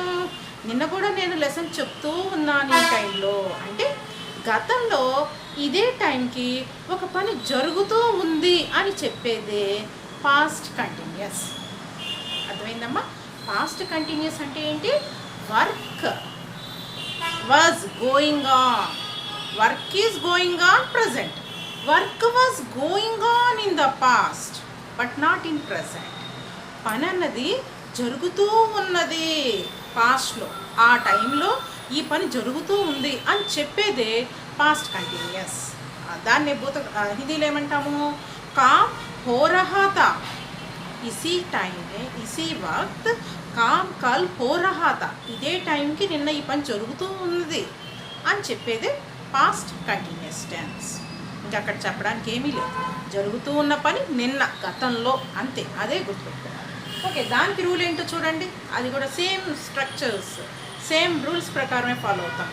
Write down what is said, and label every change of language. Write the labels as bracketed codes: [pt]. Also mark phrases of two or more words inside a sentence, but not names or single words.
[te] నిన్న కూడా నేను లెసన్ చెప్తూ ఉన్నాను ఈ టైంలో. అంటే గతంలో ఇదే టైంకి ఒక పని జరుగుతూ ఉంది అని చెప్పేదే [en] past continuous. [te] అర్థమైందమ్మా? [en] past continuous [te] అంటే ఏంటి? [en] వర్క్ was going on, work is going on present, work was going on in the past but not in present. [te] పని అన్నది జరుగుతూ ఉన్నది పాస్ట్లో, ఆ టైంలో ఈ పని జరుగుతూ ఉంది అని చెప్పేదే [en] past continuous. [te] దాన్ని హిందీలో ఏమంటాము? [hi] काम हो रहा था, इसी टाइम में, इसी वक्त काम कल हो रहा था, [te] ఇదే టైంకి నిన్న ఈ పని జరుగుతూ ఉన్నది అని చెప్పేది [en] past continuous tense. [te] ఇంకా అక్కడ చెప్పడానికి ఏమీ లేదు. జరుగుతూ ఉన్న పని నిన్న, గతంలో, అంతే. అదే గుర్తుపెట్టుకోవాలి. ఓకే, దానికి రూల్ ఏంటో చూడండి. అది కూడా [en] same structures, same rules [te] ప్రకారమే ఫాలో అవుతాం.